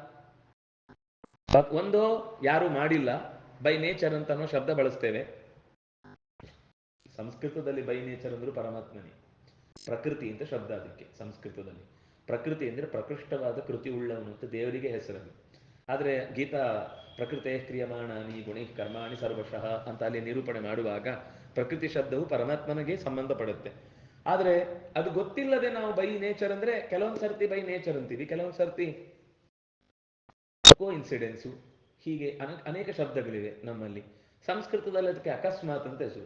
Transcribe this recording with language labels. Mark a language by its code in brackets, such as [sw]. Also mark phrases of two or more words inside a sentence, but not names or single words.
[kn] ಒಂದೋ ಯಾರು ಮಾಡಿಲ್ಲ, [en] by nature [kn] ಅಂತ ಅನ್ನೋ ಶಬ್ದ ಬಳಸ್ತೇವೆ. ಸಂಸ್ಕೃತದಲ್ಲಿ [en] by nature [kn] ಅಂದ್ರೂ ಪರಮಾತ್ಮನೇ, ಪ್ರಕೃತಿ ಅಂತ ಶಬ್ದ ಅದಕ್ಕೆ ಸಂಸ್ಕೃತದಲ್ಲಿ. ಪ್ರಕೃತಿ ಅಂದ್ರೆ ಪ್ರಕೃಷ್ಟವಾದ ಕೃತಿ ಉಳ್ಳವನು ಅಂತ ದೇವರಿಗೆ ಹೆಸರನ್ನು. ಆದರೆ ಗೀತಾ [sa] ಪ್ರಕೃತೆ ಕ್ರಿಯಮಾಣಾನಿ ಗುಣಿ ಕರ್ಮಾಣಿ ಸರ್ವಶಃ [kn] ಅಂತ ಅಲ್ಲಿ ನಿರೂಪಣೆ ಮಾಡುವಾಗ ಪ್ರಕೃತಿ ಶಬ್ದವು ಪರಮಾತ್ಮನಿಗೆ ಸಂಬಂಧಪಡುತ್ತೆ. ಆದರೆ ಅದು ಗೊತ್ತಿಲ್ಲದೆ ನಾವು [en] by nature [kn] ಅಂದ್ರೆ ಕೆಲವೊಂದು ಸರ್ತಿ [en] by nature [kn] ಅಂತೀವಿ, ಕೆಲವೊಂದು ಸರ್ತಿ ಕೋ ಇನ್ಸಿಡೆನ್ಸು, ಹೀಗೆ ಅನೇಕ ಶಬ್ದಗಳಿವೆ ನಮ್ಮಲ್ಲಿ. ಸಂಸ್ಕೃತದಲ್ಲಿ ಅದಕ್ಕೆ ಅಕಸ್ಮಾತ್ ಅಂತ ಹೆಸರು.